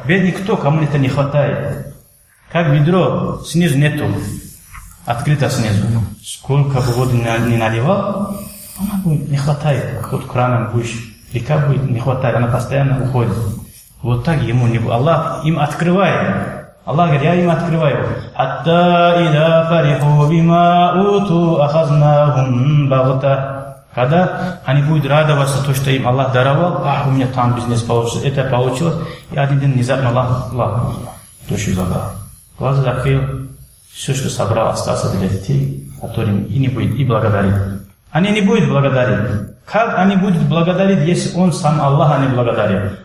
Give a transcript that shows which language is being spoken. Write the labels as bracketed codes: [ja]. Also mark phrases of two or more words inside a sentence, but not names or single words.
[ru] Бедный кто? Кому это не хватает. Как ведро, снизу нету. Открыто снизу. Сколько бы воду не наливал, она будет не хватает. Хоть краном будешь, река будет не хватает, она постоянно уходит. Вот так ему не будет. Аллах им открывает. Аллах говорит: я им открываю. [ar] «حتى إذا فرحوا بما أوتوا أخذناهم بغتة». [ru] Когда они будут радоваться то, что им Аллах даровал, у меня там бизнес получился, это получилось, и один день внезапно Аллах душу забрал. Глаза закрыл, все, что собрал, остался для детей, которым и не будет и благодарить. Они не будут благодарить. Как они будут благодарить, если он сам Аллаха не благодарит?